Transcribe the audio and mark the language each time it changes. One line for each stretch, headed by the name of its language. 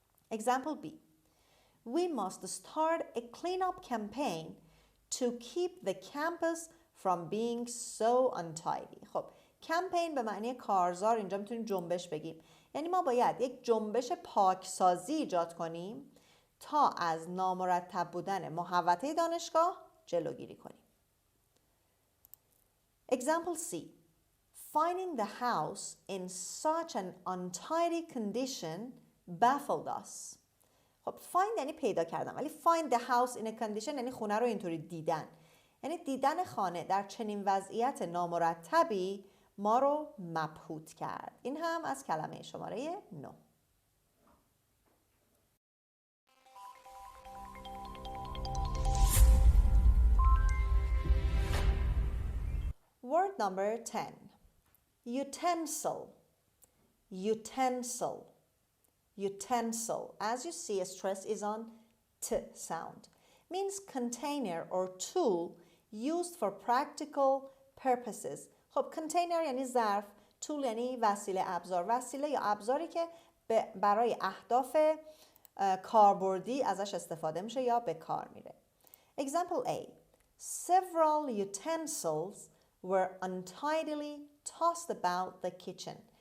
English: Example B. We must start a cleanup campaign to keep the campus from being so untidy.
Persian: خب کمپین به معنی کارزار، اینجا میتونیم جنبش بگیم. یعنی ما باید یک جنبش پاکسازی ایجاد کنیم تا از نامرتب بودن محوطه دانشگاه جلوگیری کنیم.
English: Example C. Finding the house in such an untidy condition baffled us.
Persian: خب find یعنی پیدا کردن، ولی
English: find the house in a condition
Persian: یعنی خونه رو اینطوری دیدن. یعنی دیدن خانه در چنین وضعیت نامرتبی ما رو مبهوت کرد. این هم از کلمه شماره 9.
English: Word number 10. Utensil. Utensil. Utensil. As you see, a stress is on T sound. Means container or tool used for practical purposes.
Persian: خب container یعنی ظرف، tool یعنی وسیله، ابزار. وسیله یا ابزاری که برای اهداف کاربردی ازش استفاده میشه یا به کار میره.
English: Example A. Several utensils were untidily tossed about the kitchen.